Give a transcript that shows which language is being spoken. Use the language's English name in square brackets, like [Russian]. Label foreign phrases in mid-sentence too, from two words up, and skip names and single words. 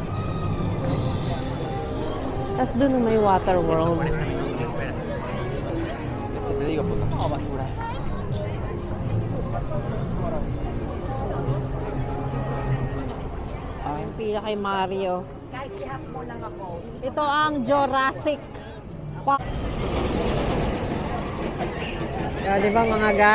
[Filipino] Tapos doon may Water World. [Spanish] Te digo, pues no, basura. [Filipino] Yung pila kay Mario. Ito ang Jurassic Park. Di ba mga ga?